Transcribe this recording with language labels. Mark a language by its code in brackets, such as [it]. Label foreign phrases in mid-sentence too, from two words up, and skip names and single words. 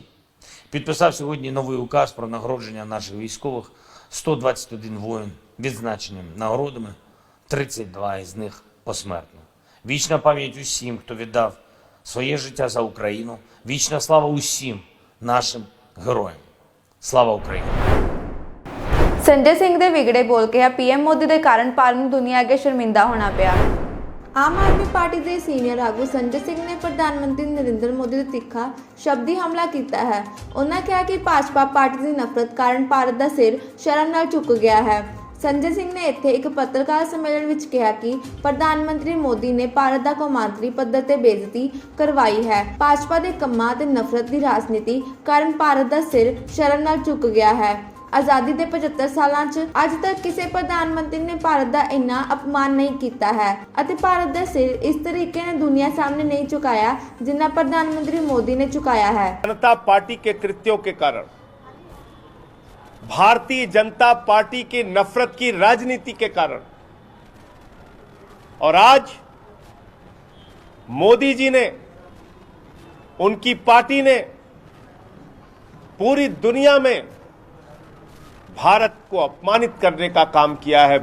[uk] Підписав сьогодні новий указ про нагородження наших військових. 121 воїн відзначені нагородами, 32 із них посмертно. Вічна пам'ять усім, хто віддав своє життя за Україну. Вічна слава усім нашим героям. Слава Україні! [pa] ਸੰਜੇ ਸਿੰਘ ਦੇ ਵਿਗੜੇ ਬੋਲ ਕੇ ਪੀਐਮ ਮੋਦੀ ਦੇ ਕਾਰਨ ਭਾਰਤ ਨੂੰ ਦੁਨੀਆ ਅੱਗੇ ਸ਼ਰਮਿੰਦਾ ਹੋਣਾ ਪਿਆ। ਆਮ ਆਦਮੀ ਪਾਰਟੀ ਦੇ ਸੀਨੀਅਰ ਆਗੂ ਸੰਜੇ ਸਿੰਘ ਨੇ ਪ੍ਰਧਾਨ ਮੰਤਰੀ ਨਰਿੰਦਰ ਮੋਦੀ ਦੇ ਤਿੱਖਾ ਸ਼ਬਦੀ ਹਮਲਾ ਕੀਤਾ ਹੈ। ਉਹਨਾਂ ਕਿਹਾ ਕਿ ਭਾਜਪਾ ਪਾਰਟੀ ਦੀ ਨਫ਼ਰਤ ਕਾਰਨ ਭਾਰਤ ਦਾ ਸਿਰ ਸ਼ਰਮ ਨਾਲ ਝੁਕ ਗਿਆ ਹੈ। ਸੰਜੇ ਸਿੰਘ ਨੇ ਇੱਥੇ ਇੱਕ ਪੱਤਰਕਾਰ ਸੰਮੇਲਨ ਵਿੱਚ ਕਿਹਾ ਕਿ ਪ੍ਰਧਾਨ ਮੰਤਰੀ ਮੋਦੀ ਨੇ ਭਾਰਤ ਦਾ ਕੌਮਾਂਤਰੀ ਪੱਧਰ ਤੇ ਬੇਇੱਜ਼ਤੀ ਕਰਵਾਈ ਹੈ। ਭਾਜਪਾ ਦੇ ਕੰਮਾਂ ਤੇ ਨਫ਼ਰਤ ਦੀ ਰਾਜਨੀਤੀ ਕਾਰਨ ਭਾਰਤ ਦਾ ਸਿਰ ਸ਼ਰਮ ਨਾਲ ਝੁਕ ਗਿਆ ਹੈ। ਆਜ਼ਾਦੀ ਦੇ 75 ਸਾਲਾਂ 'ਚ ਅੱਜ ਤੱਕ ਕਿਸੇ ਪ੍ਰਧਾਨ ਮੰਤਰੀ ਨੇ ਭਾਰਤ ਦਾ ਇੰਨਾ ਅਪਮਾਨ ਨਹੀਂ ਕੀਤਾ ਹੈ ਅਤੇ ਭਾਰਤ ਦਾ ਸਿਰ ਇਸ ਤਰੀਕੇ ਨਾਲ ਦੁਨੀਆ ਸਾਹਮਣੇ [hi] नहीं झुकाया जिन्ना प्रधानमंत्री मोदी ने झुकाया है। जनता पार्टी के कृत्यों के कारण, भारतीय जनता पार्टी की नफरत की राजनीति के कारण और आज मोदी जी ने, उनकी पार्टी ने पूरी दुनिया में भारत को अपमानित करने का काम किया है।